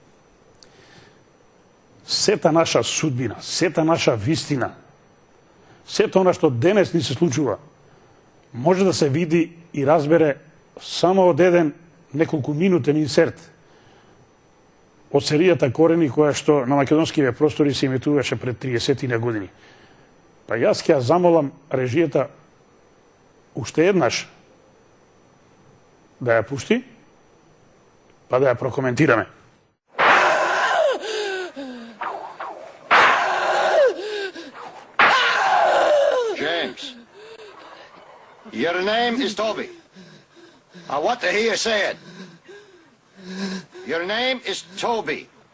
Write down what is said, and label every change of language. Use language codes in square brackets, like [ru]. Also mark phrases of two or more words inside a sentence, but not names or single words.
[mk] Сета наша судбина, сета наша вистина, сето она што денес ни се случува, може да се види и разбере само од еден неколку минутен инсерт од серијата Корени, која што на македонските простори се емитуваше пред 30 години. Па јас ќе ја замолам режијата уште еднаш да ја пушти, па да ја прокоментираме. [en] James, your name is Toby. I want to hear you say it. Your name is Toby.